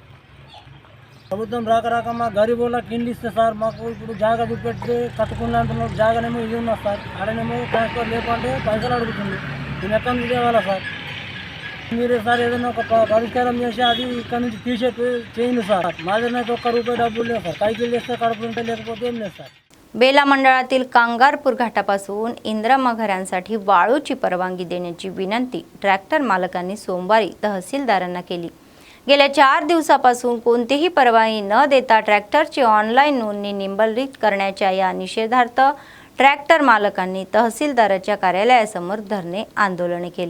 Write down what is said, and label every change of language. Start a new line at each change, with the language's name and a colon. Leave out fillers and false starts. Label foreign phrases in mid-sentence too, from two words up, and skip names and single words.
Telugu: ప్రభుత్వం రాక మా గరీబ్ వాళ్ళకి ఇండ్లు ఇస్తే సార్ మాకు ఇప్పుడు జాగా చూపెట్టి కట్టుకుని అంటున్నారు. జాగానేమో ఇది ఉన్నా సార్, ఆడనేమో ట్రాన్స్ఫర్ లేకుంటే పైసలు అడుగుతుంది. నేను ఎక్కడి నుంచి తేవాలా సార్? మీరే సార్ ఏదైనా ఒక పరిష్కారం చేసి అది ఇక్కడ నుంచి చేయండి సార్. మా దగ్గర అయితే ₹1 డబ్బులు లేదు సార్. పైకి చేస్తే कड़पूर ఉంటే లేకపోతే ఏం లేదు సాर।
Marathi: बेला मंडळातील कांगारपूर घाटापासून इंद्रम्मा घरांसाठी वाळूची परवानगी देण्याची विनंती ट्रॅक्टर मालकांनी सोमवारी तहसीलदारांना केली। गेल्या 4 दिवसापासून कोणतीही परवानगी न देता ट्रॅक्टरची ऑनलाईन नोंदणी निंबलित करण्याच्या या निषेधार्थ ट्रॅक्टर मालकांनी तहसीलदाराच्या कार्यालयासमोर धरणे आंदोलन केले।